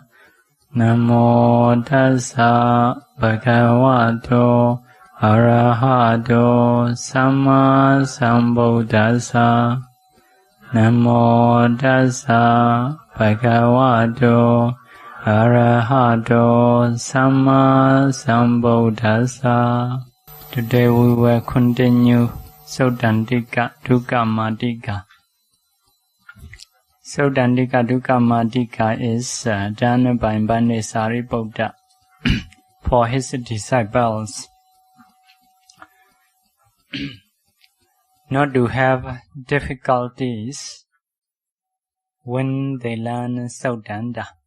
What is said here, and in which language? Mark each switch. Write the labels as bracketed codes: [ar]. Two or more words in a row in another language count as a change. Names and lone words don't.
[pi] Namo tassa bhagavato arahato samma sambuddhassa. Namo tassa bhagavato arahato samma sambuddhassa. [en] Today we will continue Suttantikadukamātikā. Suttantikadukamātikā is done by Sariputta for his disciples not to have difficulties when they learn Suttanta.